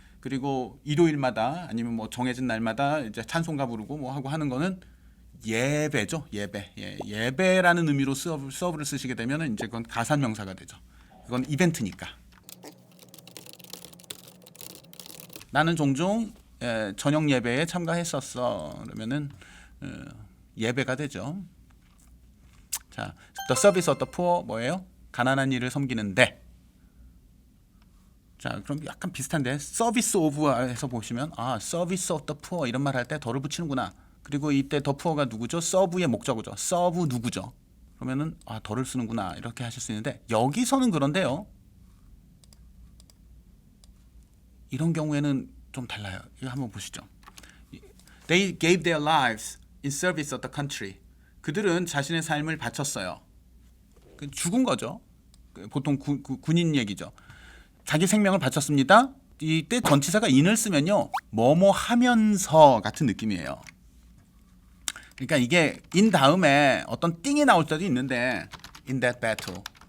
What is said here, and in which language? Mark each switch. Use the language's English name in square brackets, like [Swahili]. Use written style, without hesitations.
[Korean] 그리고 일요일마다 아니면 뭐 정해진 날마다 이제 찬송가 부르고 뭐 하고 하는 거는 예배죠. 예배. 예배라는 의미로 서브를 쓰시게 되면 이제 그건 가산 명사가 되죠. 그건 이벤트니까. 나는 종종 저녁 예배에 참가했었어. 그러면은 예배가 되죠. 자, [English] the service of the poor [Korean] 뭐예요? 가난한 이를 섬기는데. 자, 그럼 약간 비슷한데 서비스 오브에서 보시면 서비스 오브 더 푸어 이런 말 할 때 더를 붙이는구나. 그리고 이때 더 푸어가 누구죠? 서브의 목적어죠. 서브 누구죠? 그러면은 더를 쓰는구나 이렇게 하실 수 있는데 여기서는 그런데요. 이런 경우에는 좀 달라요. 이거 한번 보시죠. [English] They gave their lives in service of the country. [Korean] 그들은 자신의 삶을 바쳤어요. 죽은 거죠. 보통 군인 얘기죠. 자기 생명을 바쳤습니다. 이때 전치사가 in을 쓰면요. 뭐뭐 하면서 같은 느낌이에요. 그러니까 이게 in 다음에 어떤 띵이 나올 때도 있는데 [English] in that battle.